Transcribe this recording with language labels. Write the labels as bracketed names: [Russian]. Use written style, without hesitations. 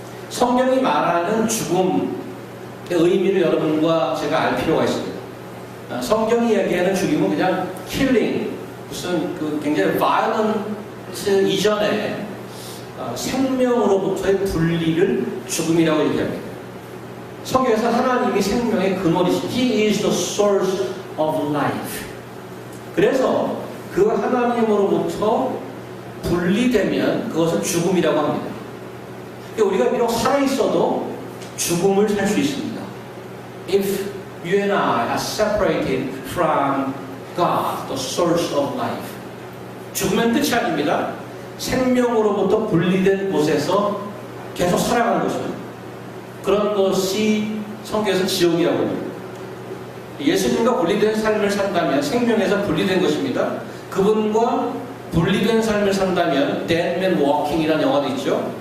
[Korean] 성경이 말하는 죽음의 의미를 여러분과 제가 알 필요가 있습니다. 성경이 얘기하는 죽음은 그냥 killing, 무슨 그 굉장히 violent 이전에 생명으로부터의 분리를 죽음이라고 얘기합니다. 성경에서 하나님이 생명의 근원이시, [English] He is the source of life. [Korean] 그래서 그 하나님으로부터 분리되면 그것은 죽음이라고 합니다. 우리가 비록 살아있어도 죽음을 살 수 있습니다. [English] If you and I are separated from God, the source of life. [Korean] 죽으면 끝이 아닙니다. 생명으로부터 분리된 곳에서 계속 살아가는 것입니다. 그런 것이 성경에서 지옥이라고 합니다. 예수님과 분리된 삶을 산다면 생명에서 분리된 것입니다. 그분과 분리된 삶을 산다면 Dead Man Walking이라는 영화도 있죠.